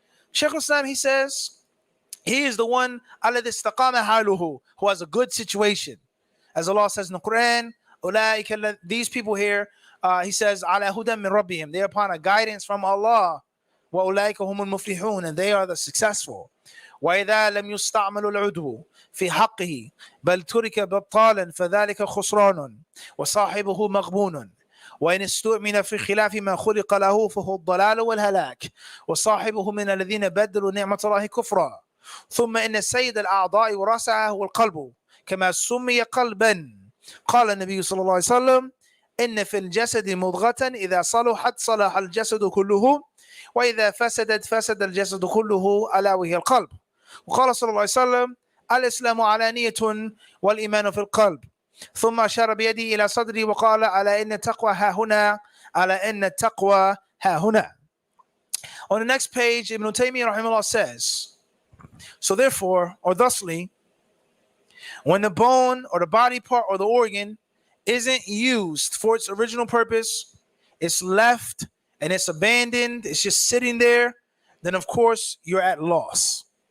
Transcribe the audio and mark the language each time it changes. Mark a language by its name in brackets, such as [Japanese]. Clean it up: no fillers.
[English] Shaykh Islam, he says, he is the one [Arabic] alladhi istaqama haluhu, [English] who has a good situation. As Allah says in the Quran, these people here, he says, [Arabic] ala hudan min rabbihim, [English] they're upon a guidance from Allah. [Arabic] Wa ulaika humul muflihun, [English] and they are the successful. [Arabic] وإذا لم يستعمل العضو في حقه بل ترك بطالا فذلك خسران وصاحبه مغبون، وإن استؤمن في خلاف ما خلق له فهو الضلال والهلاك، وصاحبه من الذين بدلوا نعمة الله كفرا. ثم إن سيد الأعضاء ورأسها هو القلب كما سمي قلبا. قال النبي صلى الله عليه وسلم: إن في الجسد مضغة إذا صلحت صلح الجسد كله وإذا فسدت فسد الجسد كله ألا وهي القلب. وقال صلى الله عليه وسلم: الإسلام علانية والإيمان في القلب. ثم أشار بيده إلى صدري وقال: ألا إن التقوى ها هنا، ألا إن التقوى ها هنا. [English] On the next page, Ibn Taymiyyah rahimahullah says, so therefore, or thusly, when the bone or the body part or the organ isn't used for its original purpose, it's left and it's abandoned, it's just sitting there, then of course you're at loss.